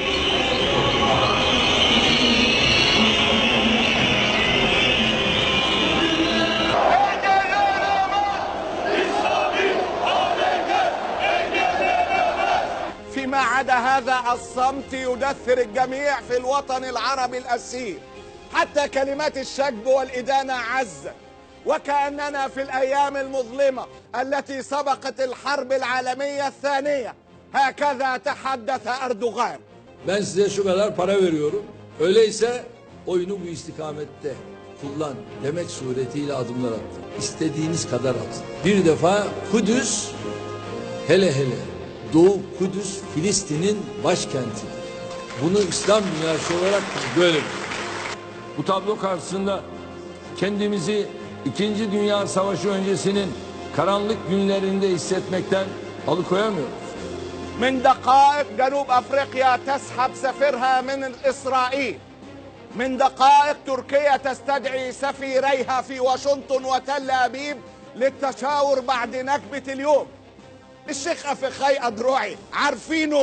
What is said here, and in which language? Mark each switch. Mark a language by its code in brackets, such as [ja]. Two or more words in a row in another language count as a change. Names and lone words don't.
[ar] فيما عدا هذا الصمت يدثر الجميع في الوطن العربي الأسير. حتى كلمات الشجب والإدانة عزت، وكأننا في الأيام المظلمة التي سبقت الحرب العالمية الثانية. هكذا تحدث أردوغان. [tr] Ben size şu kadar para veriyorum. Öyleyse oyunu bu istikamette kullan demek suretiyle adımlar attı. İstediğiniz kadar atın. Bir defa Kudüs, hele Doğu Kudüs Filistin'in başkenti. Bunu İslam dünyası olarak böyle biliyor. Bu tablo karşısında kendimizi 2. Dünya Savaşı öncesinin karanlık günlerinde hissetmekten Alıkoyamıyoruz. [ar] من دقائق جنوب افريقيا تسحب سفيرها من اسرائيل. من دقائق تركيا تستدعي سفيريها في واشنطن وتل ابيب للتشاور بعد نكبة اليوم. الشيخ أفخاي أدروعي عارفينه.